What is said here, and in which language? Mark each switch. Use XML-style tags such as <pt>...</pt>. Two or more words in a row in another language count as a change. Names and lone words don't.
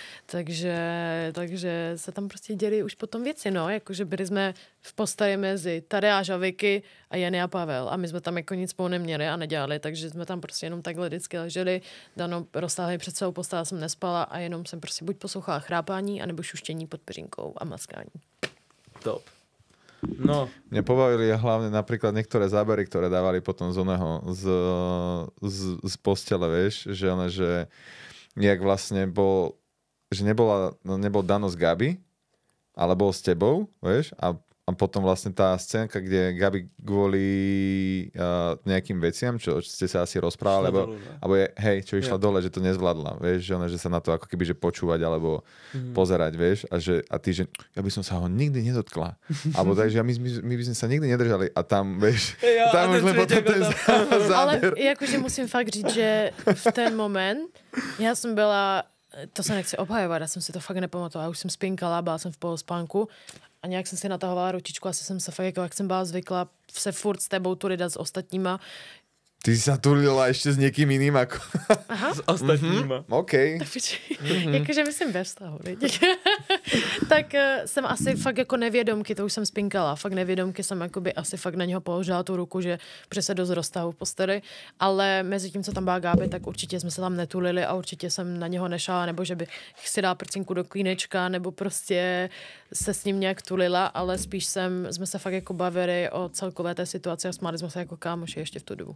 <cs>Takže se tam prostě děli už potom věci, no, jakože byli jsme v postavě mezi Tadeáš a Vicky a Jenny a Pavel a my jsme tam jako nic spolu neměli a nedělali, takže jsme tam prostě jenom takhle vždycky leželi, Dano roztáhli před celou postel, jsem nespala a jenom jsem prostě buď poslouchala chrápání, anebo šuštění pod peřinkou a maskání. Top. No.</cs> <sk>Mňa pobavili hlavne napríklad niektoré zábery, ktoré dávali potom z oného, z postele, vieš, že nejak vlastne bol, že nebol Dano s Gabi, ale bol s tebou, vieš, a potom vlastne tá scénka, kde Gabi kvôli nejakým veciam, čo ste sa asi rozprávali, alebo je, hej, čo išla dole, že to nezvládla, vieš, že sa na to ako keby že počúvať, alebo pozerať, vieš, a ty, že ja by som sa ho nikdy nedotkla. Alebo takže my by sme sa nikdy nedržali a tam, vieš, tam už len potom ten záber.</sk> <cs>Ale jakože musím fakt říct, že v ten moment já jsem byla, to se nechci obhajovat, já jsem si to fakt nepamatovala, už jsem spinkala, byla jsem v polospánku a nějak jsem si natahovala ručičku, asi jsem se fakt, jako jak jsem byla zvykla se furt s tebou tulidat s ostatníma.</cs> <sk>Ty sa tulila ešte s niekým iným ako... Aha.</sk> <cs>S ostatníma. OK. Jakože myslím bez vztahu. Tak jsem asi fakt jako nevědomky, to už jsem spinkala, fakt nevědomky jsem jakoby asi fakt na něho položila tu ruku, že se dost roztahu v posteli, ale mezi tím, co tam byla Gáby, tak určitě jsme se tam netulili a určitě jsem na něho nešala, nebo že bych si dala prcinku do klínečka, nebo prostě se s ním nějak tulila, ale spíš jsme se fakt jako bavili o celkové té situaci a smáli jsme se jako kámoši ještě v tu dobu.</cs>